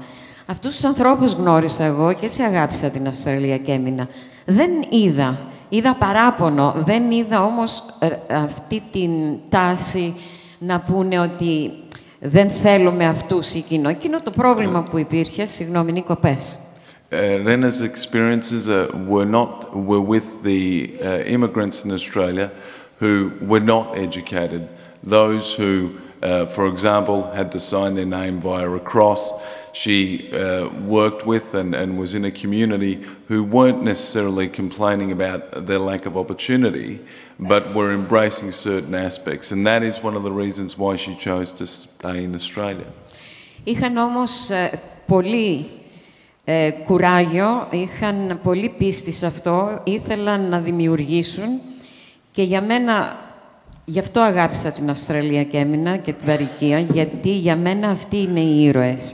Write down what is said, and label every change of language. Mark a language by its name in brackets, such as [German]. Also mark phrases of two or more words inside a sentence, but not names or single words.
[Greek] Αυτούς τους ανθρώπους γνώρισα εγώ και έτσι αγάπησα την Αυστραλία και έμεινα. Δεν είδα παράπονο, δεν είδα όμως αυτή την τάση να πούνε ότι δεν θέλουμε αυτούς ή εκείνο. Εκείνο το πρόβλημα που υπήρχε, συγγνώμη Νίκο, πες. [English] Rena's experiences were with the immigrants in Australia who were not educated. Those who, for example, had to sign their name via a cross. She worked with and was in a community who weren't necessarily complaining about their lack of opportunity, but were embracing certain aspects. And that is one of the reasons why she chose to stay in Australia. [Greek] Είχαν όμως πολύ κουράγιο, είχαν πολύ πίστη σε αυτό, ήθελαν να δημιουργήσουν και για μένα, γι' αυτό αγάπησα την Αυστραλία και έμεινα και την παροικία, γιατί για μένα αυτοί είναι οι ήρωες.